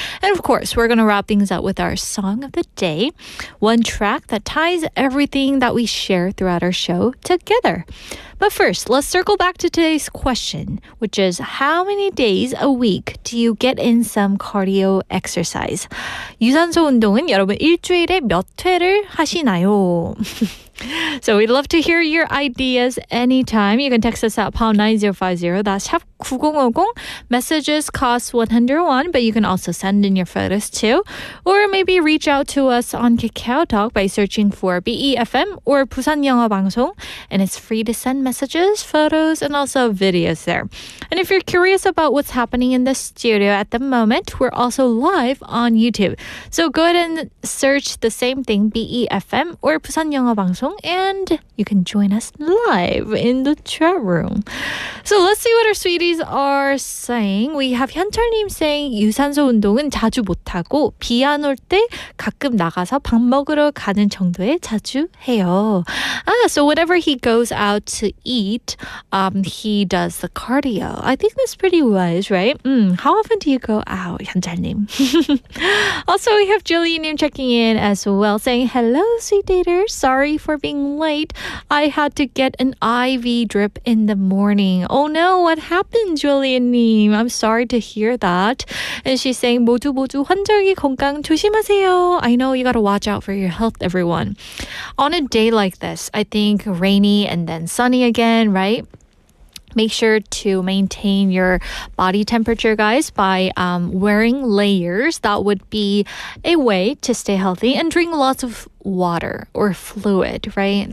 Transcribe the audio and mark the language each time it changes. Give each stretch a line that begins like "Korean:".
English: And of course, we're going to wrap things up with our song of the day, one track that ties everything that we share throughout our show together. But first, let's circle back to today's question, which is how many days a week do you get in some cardio exercise?
Korean: 유산소 운동은 여러분 일주일에 몇 회를 하시나요?
English: So we'd love to hear your ideas anytime. You can text us at pound 9050. That's 샵 9050. Messages cost 101, but you can also send in your photos too. Or maybe reach out to us on KakaoTalk by searching for BEFM or 부산영어방송. And it's free to send messages, photos, and also videos there. And if you're curious about what's happening in the studio at the moment, we're also live on YouTube. So go ahead and search the same thing, BEFM or 부산영어방송, and you can join us live in the chat room. So let's see what our sweeties are saying. We have 현철님 saying
Korean: 유산소 운동은 자주 못하고 비 안 올 때 가끔 나가서 밥 먹으러 가는 정도에 자주 해요.
English: So whenever he goes out to eat, he does the cardio. I think that's pretty wise, right? How often do you go out, 현철님? Also, we have Julie-님 checking in as well, saying, hello, sweet daters. Sorry for being late. I had to get an IV drip in the morning. Oh no, what happened, Julie-님? I'm sorry to hear that. And she's saying,
Korean: 모두 환절기 건강 조심하세요.
English: I know you gotta watch out for your health, everyone. On a day like this, I think rainy and then sunny again, right? Make sure to maintain your body temperature, guys, by wearing layers. That would be a way to stay healthy, and drink lots of water or fluid, right?